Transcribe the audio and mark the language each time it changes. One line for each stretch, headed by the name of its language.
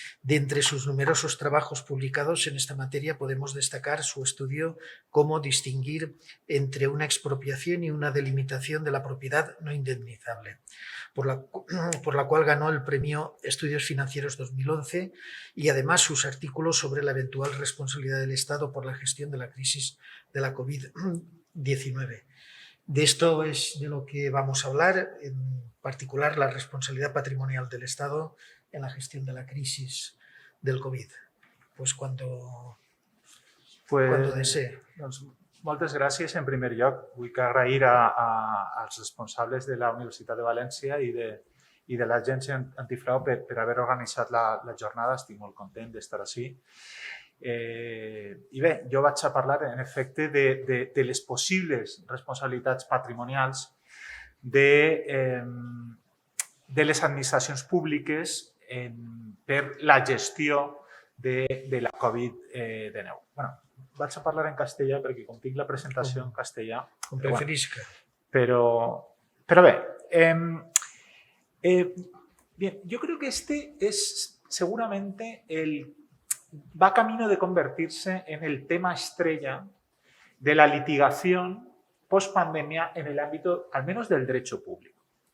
Spanish: De entre sus numerosos trabajos publicados en esta materia podemos destacar su estudio Cómo distinguir entre una expropiación y una delimitación de la propiedad no indemnizable, por la cual ganó el premio Estudios Financieros 2011, y además sus artículos sobre la eventual responsabilidad del Estado por la gestión de la crisis de la COVID-19. De esto es de lo que vamos a hablar, en particular la responsabilidad patrimonial del Estado en la gestión de la crisis del COVID. Pues cuando desee.
Catalan: Doncs, moltes gràcies. En primer lloc, vull agrair als responsables de la Universitat de València i de l'Agència Antifrau per haver organitzat la jornada. Estic molt content d'estar així. I bé, jo vaig a parlar, en efecte, de les possibles responsabilitats patrimonials de les administracions públiques per la gestió de la Covid-19. Bueno, vaig a parlar en castellà perquè com tinc la presentació en castellà... Com preferisca.
Spanish: Pero bé, bien, yo creo que este es seguramente va camino de convertirse en el tema estrella de la litigación post-pandemia en el ámbito, al menos del derecho público.